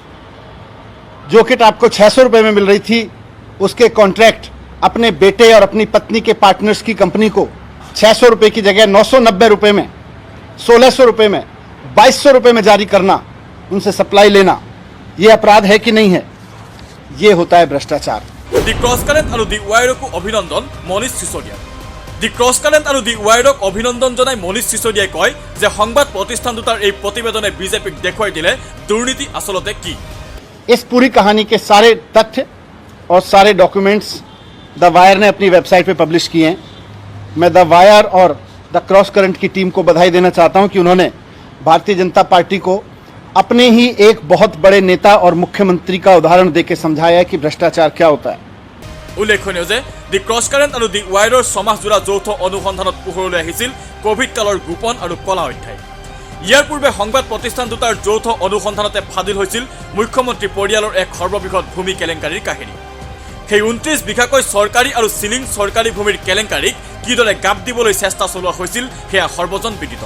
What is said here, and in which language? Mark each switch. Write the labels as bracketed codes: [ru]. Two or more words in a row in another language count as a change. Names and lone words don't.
[hi] जो किट आपको 600 रुपए में मिल रही थी, उसके कॉन्ट्रैक्ट अपने बेटे और अपनी पत्नी के पार्टनर्स की कंपनी को 600 रुपए की जगह 990 रुपए में, 1600 रुपए में, 2200 रुपए में जारी करना, उनसे सप्लाई लेना, यह अपराध है कि नहीं है? यह होता है भ्रष्टाचार। [as] দি ক্ৰছ কাৰেণ্ট আৰু দি ৱায়াৰকো অভিনন্দন মনীষ সিসোদিয়া। দি ক্ৰছ কাৰেণ্ট আৰু দি ৱায়াৰক অভিনন্দন জনাই মনীষ সিসোদিয়াই কয় যে সংবাদ প্ৰতিষ্ঠান দুটাৰ এই প্ৰতিবেদনে বিজেপিক দেখুৱাই দিলে দুৰ্নীতি আচলতে কি। [hi] इस पूरी कहानी के सारे तथ्य और सारे डॉक्यूमेंट्स द वायर ने अपनी वेबसाइट पे पब्लिश किए हैं। मैं द वायर और द क्रॉस करंट की टीम को बधाई देना चाहता हूं कि उन्होंने भारतीय जनता पार्टी को अपने ही एक बहुत बड़े नेता और मुख्यमंत्री का उदाहरण देकर समझाया है कि भ्रष्टाचार क्या होता है। [as] উল্লেখনীয় যে দি ক্ৰছ কাৰেণ্ট আৰু দি ৱায়াৰৰ ছমাহজোৰা যৌথ অনুসন্ধানত পোহৰলৈ আহিছিল কোভিড কালৰ গোপন আৰু কলা অধ্যায়। ইয়াৰ পূৰ্বে সংবাদ প্ৰতিষ্ঠান দুটাৰ যৌথ অনুসন্ধানতে ফাদিল হৈছিল মুখ্যমন্ত্ৰী পৰিয়ালৰ এক সৰ্ববৃহৎ ভূমি কেলেংকাৰীৰ কাহিনী। সেই 29 বিঘাকৈ চৰকাৰী আৰু চিলিং চৰকাৰী ভূমিৰ কেলেংকাৰীক কিদৰে গাপ দিবলৈ চেষ্টা চলোৱা হৈছিল সেয়া সৰ্বজন বিদিত।